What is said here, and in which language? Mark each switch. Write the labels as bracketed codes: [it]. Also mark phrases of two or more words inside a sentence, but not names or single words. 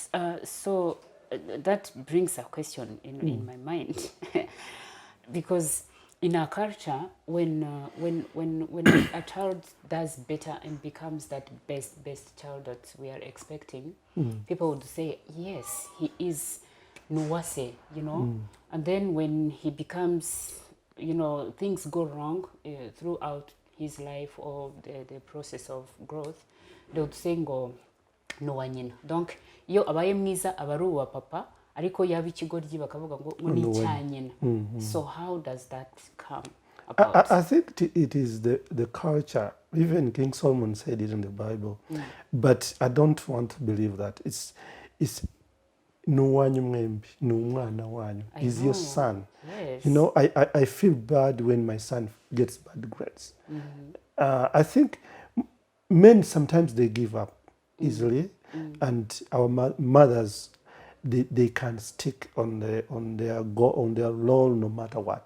[en] So that brings a question in my mind, because in our culture, when a child does better and becomes that best child that we are expecting, people would say, yes, he is nuwase, And then when he becomes, things go wrong throughout his life or the process of growth, they would say [rw] ngo nuwa nyina. Donc iyo abaye mwiza aba ari uwa papa, ariko yaba ikigoryi bakavuga ngo ni icya nyina. [en] So how does that come about? I think it is the culture. Even King Solomon said it in the Bible, but I don't want to believe that. [rw] It's nuwanyu mwembi, numwana wanyu. [en] Is your son. Yes. I feel bad when my son gets bad grades. I think men sometimes they give up easily, and our mothers they can stick on their role no matter what.